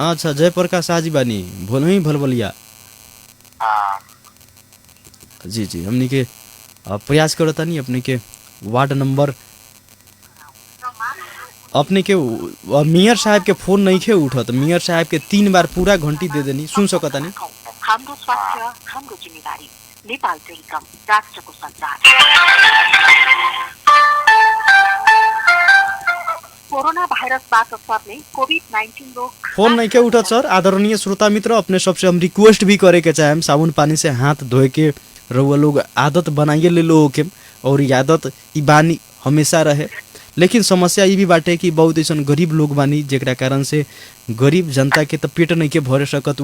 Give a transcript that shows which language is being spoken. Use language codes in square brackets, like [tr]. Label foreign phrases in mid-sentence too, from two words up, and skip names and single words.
[bho] अच्छा जयप्रकाश शाह जी बानी, भोलही भलबलिया। जी हमनी के प्रयास करतानी अपने के वार्ड नंबर। अपने के मेयर साहब के फोन नहीं खे उठत। मेयर साहब के 3 बार पूरा घंटी दे देनी, सुन सकता नहीं। [ne] हाम्रो स्वास्थ्य हाम्रो जिम्मेदारी, नेपाल टेलिकम, राष्ट्रको सञ्चार। कोरोना भाइरसबाट सर्ने कोभिड-19 रोग [bho] फोन नहीं के उठत सर। आदरणीय श्रोता मित्र, अपने सबसे हम रिक्वेस्ट भी करे के चाहेम, साबुन पानी से हाथ धोए के रउआ लोग आदत बनाइए ले लो के। और ये आदत ई बानी हमेशा रहे। लेकिन समस्या ये भी बाटे कि बहुत ऐसा गरीब लोग बानी जेकरा कारण से गरीब जनता के तो पेट नहीं के भरे सकत।